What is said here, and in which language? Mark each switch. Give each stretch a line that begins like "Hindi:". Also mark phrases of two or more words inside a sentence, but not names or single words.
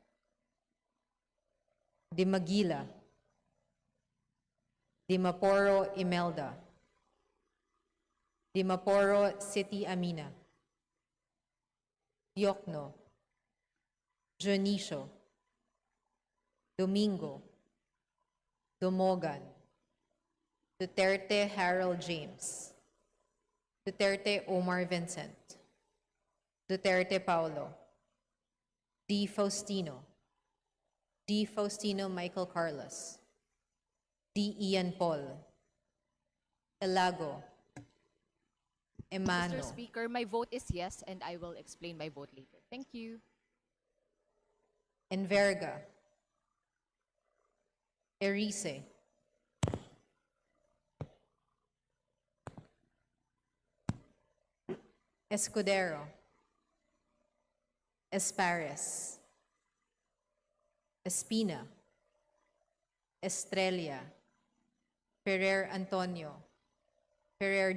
English: Di Maguila, Di Maporo Imelda, Di Maporo City Amina, Diokno, Dionisio, Domingo, Dumogan, Duterte Harold James, Duterte Omar Vincent, Duterte Paulo, D. Faustino, D. Faustino Michael Carlos, D. Ian Paul, Elago, Emano, Mr. Speaker, my vote is yes, and I will explain my vote later. Thank you. Enverga, Erice, Escudero, Espares, Espina, Estrella, Ferrer Antonio, Ferrer